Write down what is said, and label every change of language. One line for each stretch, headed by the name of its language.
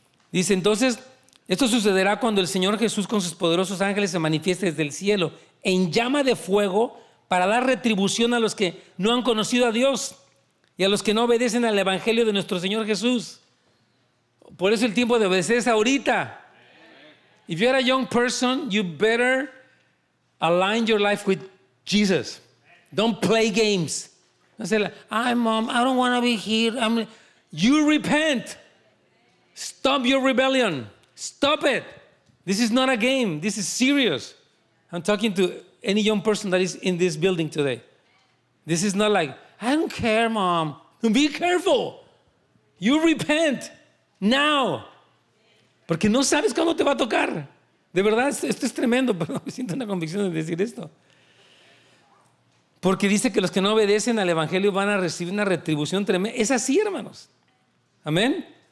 Spanish: Dice: entonces, esto sucederá cuando el Señor Jesús con sus poderosos ángeles se manifieste desde el cielo en llama de fuego, para dar retribución a los que no han conocido a Dios y a los que no obedecen al evangelio de nuestro Señor Jesús. Por eso el tiempo de obedecer es ahorita.
English: If you're a young person, you better align your life with Jesus. Don't play games. Don't say, Mom, I don't want to be here. You repent. Stop your rebellion. Stop it. This is not a game. This is serious. I'm talking to any young person that is in this building today. This is not like, I don't care, Mom. Be careful. You repent now.
Spanish: Porque no sabes cuándo te va a tocar. De verdad, esto es tremendo, pero me siento una convicción de decir esto. Porque dice que los que no obedecen al evangelio van a recibir una retribución tremenda. Es así, hermanos. Amén.